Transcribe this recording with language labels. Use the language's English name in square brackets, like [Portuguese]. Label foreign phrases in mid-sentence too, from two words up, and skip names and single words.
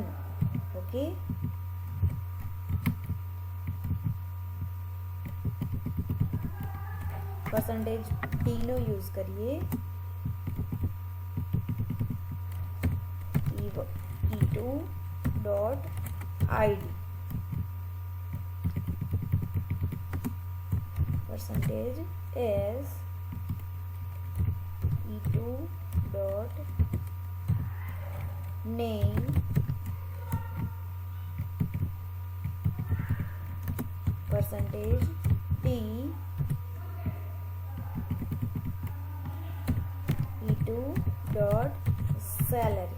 [Gujarati] ઓકે, %d નો યુઝ કરીએ. [English] e2 dot ID percentage s e2 dot name percentage t e2 dot salary.